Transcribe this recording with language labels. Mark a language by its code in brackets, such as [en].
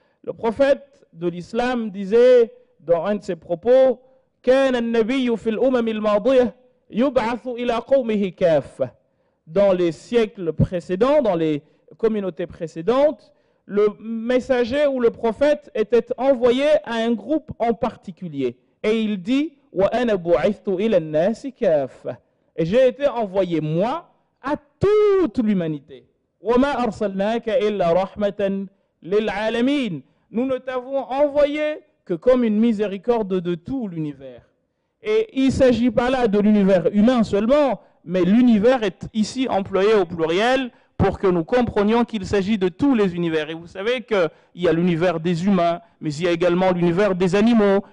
[fr] Le prophète de l'islam disait dans un de ses propos [ar] كان النبي في الأمم الماضية يبعث إلى قومه كافة. [fr] Dans les siècles précédents, dans les communautés précédentes, le messager ou le prophète était envoyé à un groupe en particulier. Et il dit [ar] وأنا بعثت إلى الناس كافة. [fr] Et j'ai été envoyé moi à toute l'humanité. [ar] وما أرسلناك إلا رحمة للعالمين. [fr] Nous ne t'avons envoyé que comme une miséricorde de tout l'univers. Et il ne s'agit pas là de l'univers humain seulement, mais l'univers est ici employé au pluriel pour que nous comprenions qu'il s'agit de tous les univers. Et vous savez qu'il y a l'univers des humains, mais il y a également l'univers des animaux.